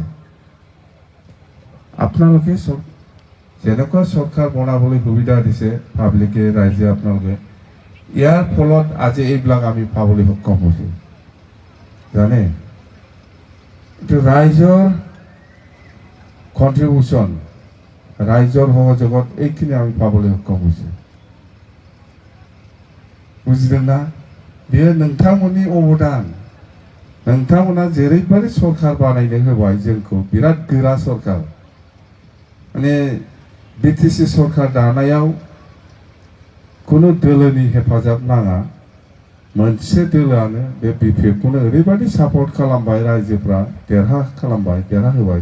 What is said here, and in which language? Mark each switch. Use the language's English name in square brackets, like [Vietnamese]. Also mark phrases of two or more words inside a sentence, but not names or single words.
[Assamese] আপোনালোকে যেনেকুৱা চৰকাৰ বনাবলৈ সুবিধা দিছে পাব্লিকে, ৰাইজে, আপোনালোকে ইয়াৰ ফলত আজি এইবিলাক আমি পাবলৈ সক্ষম হৈছোঁ। জানে এইটো ৰাইজৰ কণ্ট্ৰিবিউশ্যন, ৰাইজৰ সহযোগত এইখিনি আমি পাবলৈ সক্ষম হৈছোঁ। [Bodo] বুজিदों ना? बेयो नोंथांमोननि अबदान। नोंथांमोना जेरैबायदि सरकार बानायनो होबाय जोंखौ, बिराद गोरा सरकार। माने BTC सरकार दानायाव कुनु दोलोनि हेफाजाब नाङा। मोनसे दोलोआनो बे BPFखौनो ओरैबायदि सापर्ट खालामबाय, रायजोफ्रा देरहाहोबाय।